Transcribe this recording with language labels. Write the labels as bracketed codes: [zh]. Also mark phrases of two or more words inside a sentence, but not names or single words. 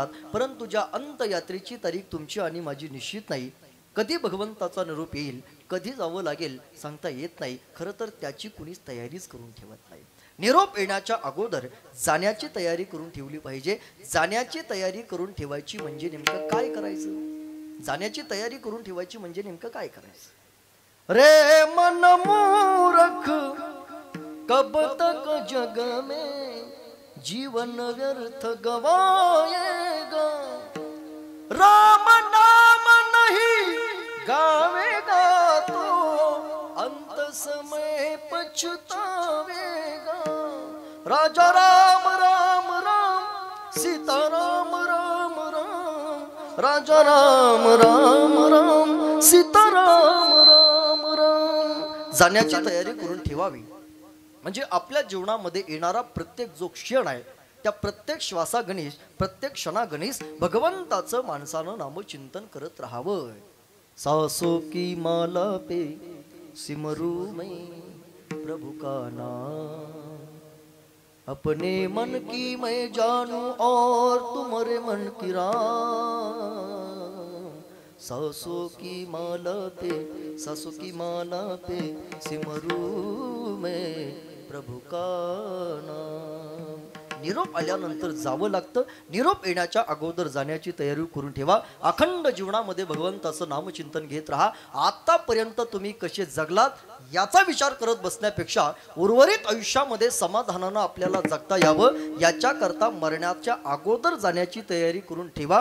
[mr] परंतु ज्या अंतयात्रेची तारीख तुमची आणि माझी निश्चित नाही, कधी भगवंताचा निरोप येईल, कधी जावं लागेल सांगता येत नाही. खरं तर त्याची कुणीच तयारीच करून ठेवत नाही. निरोप येण्याच्या अगोदर जाण्याची तयारी करून ठेवली पाहिजे. जाण्याची तयारी करून ठेवायची म्हणजे नेमकं काय करायचं? जाण्याची तयारी करून ठेवायची म्हणजे नेमकं काय करायचं? [hi] रे मन मूर्ख कब तक जग में जीवन व्यर्थ गवाएगा, राम नाम नहीं गावेगा तो अंत समय पछतावेगा. राजा राम राम राम सीता राम राम राम, राजा राम राम राम सीता राम राम राम. [mr] जाण्याची तयारी करून ठेवावी म्हणजे आपल्या जीवनामध्ये येणारा प्रत्येक जो क्षण आहे त्या प्रत्येक श्वासागणेश प्रत्येक क्षणागणेश भगवंताचं माणसानं नामचिंतन करत राहावं. [hi] सासों की माला पे सिमरू मैं प्रभु का नाम, अपने मन की मैं जानूं और तुम्हारे मन की राम. सासों की माला पे सिमरू मैं प्रभु का नाम. [mr] निरोप आल्यानंतर जावं लागतं. निरोप येण्याच्या अगोदर जाण्याची तयारी करून ठेवा. अखंड जीवनामध्ये भगवंताचं नामचिंतन घेत राहा. आतापर्यंत तुम्ही कसे जगलात याचा विचार करत बसण्यापेक्षा उर्वरित आयुष्यामध्ये समाधानानं आपल्याला जगता यावं याच्याकरता मरण्याच्या अगोदर जाण्याची तयारी करून ठेवा.